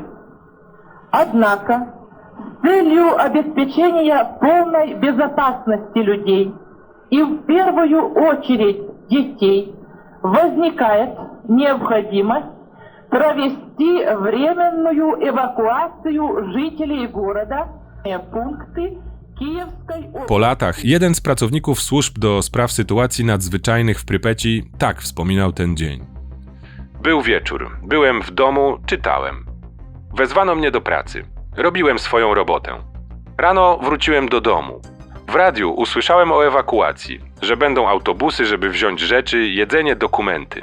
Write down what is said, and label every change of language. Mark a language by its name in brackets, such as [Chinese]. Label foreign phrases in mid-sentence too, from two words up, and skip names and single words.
[Russian] Однако, с целью обеспечения полной безопасности людей и в первую очередь детей возникает необходимость провести временную эвакуацию жителей города в пункты Kijewskiej области. [Polish] Po latach jeden z pracowników służb do spraw sytuacji nadzwyczajnych w Prypeci tak wspominał ten dzień. Był wieczór, byłem w domu, czytałem. Wezwano mnie do pracy. Robiłem swoją robotę. Rano wróciłem do domu. W radiu usłyszałem o ewakuacji, że będą autobusy, żeby wziąć rzeczy, jedzenie, dokumenty.